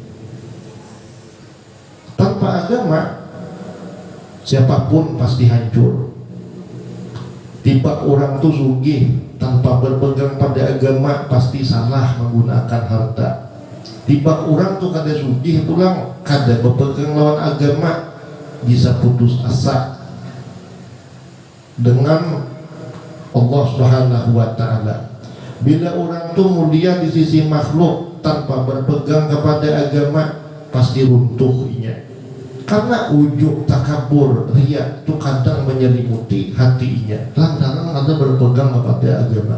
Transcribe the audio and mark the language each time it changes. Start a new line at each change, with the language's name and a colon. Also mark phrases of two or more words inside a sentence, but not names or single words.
Indonesian: Tanpa agama, siapapun pasti hancur. Tiba orang tuh sugih tanpa berpegang pada agama pasti salah menggunakan harta.
Banjar: Tiba orang tuh kada sugih pulang kada berpegang lawan agama, bisa putus asa dengan Allah
Arabic: Subhanahu wa taala.
Indonesian: Bila orang tuh mulia di sisi makhluk tanpa berpegang kepada agama, pasti runtuhnya. Karena ujub, takabur, riya itu kadang menyelimuti hatinya lantaran ada berpegang kepada agama.